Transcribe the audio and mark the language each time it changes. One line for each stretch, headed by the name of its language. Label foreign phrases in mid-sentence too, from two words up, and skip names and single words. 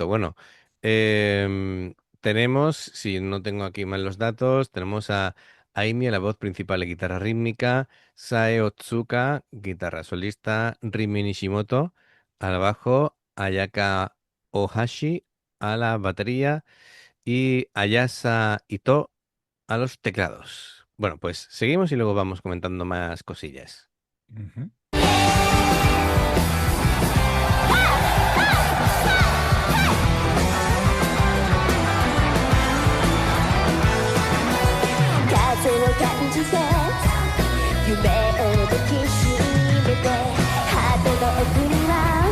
Spanish: Bueno, tenemos, si no tengo aquí mal los datos, tenemos a Aimi a la voz principal de guitarra rítmica, Sae Otsuka, guitarra solista, Rimi Nishimoto al bajo, Ayaka Ohashi a la batería y Ayasa Ito a los teclados. Bueno, pues seguimos y luego vamos comentando más cosillas. Ujú.
Japanese: 風を感じて夢を抱きしめて果ての奥には